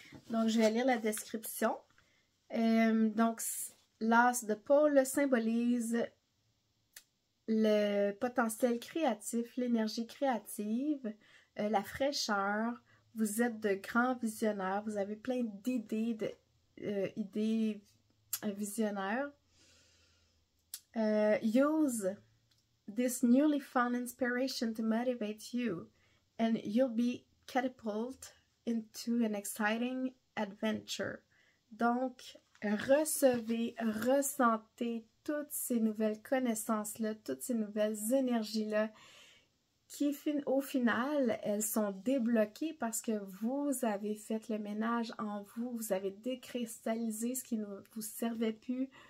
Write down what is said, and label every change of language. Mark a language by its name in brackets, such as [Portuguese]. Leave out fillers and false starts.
[French] Donc, je vais lire la description. Donc, l'as de Paul symbolise le potentiel créatif, l'énergie créative, la fraîcheur. Vous êtes de grands visionnaires. Vous avez plein d'idées, idées visionnaires. [English] Use this newly found inspiration to motivate you, and you'll be catapulted into an exciting adventure. [French] Donc, recevez, ressentez toutes ces nouvelles connaissances-là, toutes ces nouvelles énergies-là, qui, au final, elles sont débloquées parce que vous avez fait le ménage en vous, vous avez décristallisé ce qui ne vous servait plus,